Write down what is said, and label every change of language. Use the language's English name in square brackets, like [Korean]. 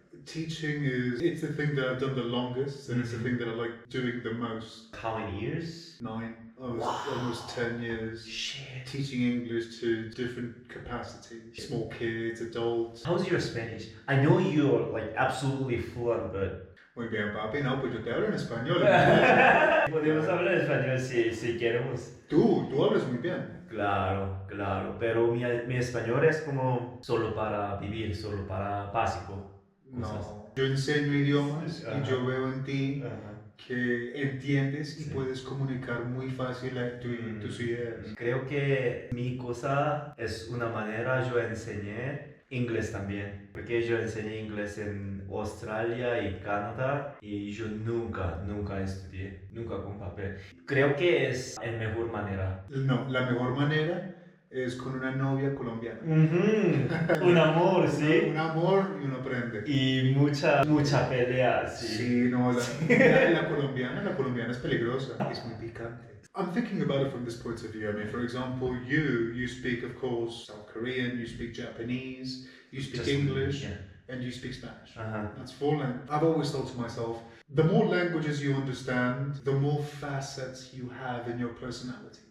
[English] Teaching it's the thing that I've done the longest, and it's the thing that I like doing the most. How many years? 9, almost 10 years. Shit. Teaching English to different capacities, small kids, adults. How's your Spanish? I know you're like absolutely fluent, but [Spanish] Muy bien, papi. No, pues yo te hablo en español. podemos hablar español si queremos. Tú hablas muy bien. Claro, pero mi español es como solo para vivir, solo para básico. No. Yo enseño idiomas Ajá. y yo veo en ti Ajá. que entiendes y Sí. puedes comunicar muy fácil tus ideas. Creo que mi cosa es una manera, yo enseñé inglés también, porque yo enseñé inglés en Australia y Canadá y yo nunca estudié, nunca con papel. Creo que es la mejor manera. No, la mejor manera es con una novia colombiana. Un amor, sí. Un amor y uno aprende. Y mucha pelea, sí. Sí, no, la colombiana es peligrosa. Es muy picante. [English] I'm thinking about it from this point of view. I mean, for example, you speak, of course, South Korean, you speak Japanese, you speak Just- English, yeah. and you speak Spanish. Uh-huh. That's 4 languages. I've always thought to myself, the more languages you understand, the more facets you have in your personality.